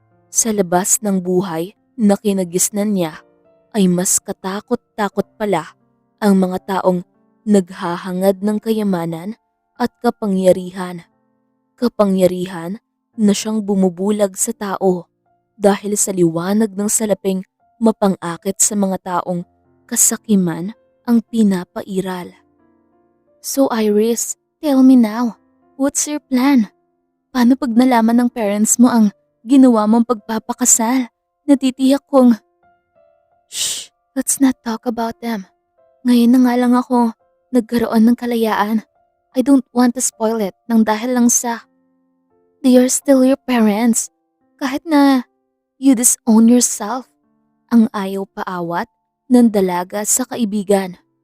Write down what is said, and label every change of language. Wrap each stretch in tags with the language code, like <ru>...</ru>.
<tl>Sa labas ng buhay na kinagisnan niya ay mas katakot-takot pala ang mga taong naghahangad ng kayamanan at kapangyarihan. Kapangyarihan na siyang bumubulag sa tao dahil sa liwanag ng salaping mapang-akit sa mga taong kasakiman ang pinapairal.</tl> <en>So Iris, tell me now, what's your plan?</en> <tl>Paano pag nalaman ng parents mo ang ginawa mong pagpapakasal? Natitiyak kong…</tl> <en>Shh, let's not talk about them.</en> <tl>Ngayon na nga lang ako nagkaroon ng kalayaan.</tl> <en>I don't want to spoil it</en> <tl>nang dahil lang sa…</tl> <en>They are still your parents.</en> <tl>Kahit na</tl> <en>you disown yourself.</en> <tl>Ang ayaw paawat ng dalaga sa kaibigan.</tl>